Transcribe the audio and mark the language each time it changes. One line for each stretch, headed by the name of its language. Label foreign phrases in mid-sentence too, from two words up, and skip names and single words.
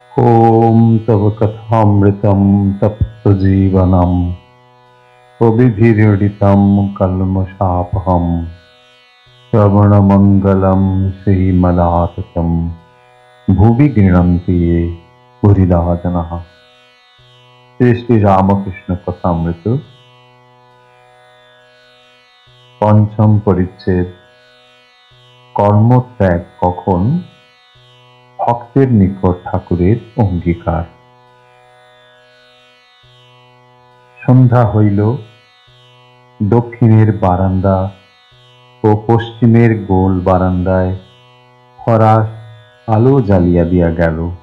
Sanskrit: ॐ तव कथामृतं तप्तजीवनं कविभिरीडितं कल्मषापहं श्रवणमङ्गलं श्रीमदाततं भुवि गृह्णन्ति ये पुरिदा जनाः।
Bangla: श्री श्री रामकृष्ण कथामृत পঞ্চম পরিচ্ছেদ কর্মত্যাগ কখন ভক্তের নিকট ঠাকুরের অঙ্গীকার। সন্ধ্যা হইল, দক্ষিণের বারান্দা ও পশ্চিমের গোল বারান্দায় ফরাস আলো জ্বালিয়া দিয়া গেল।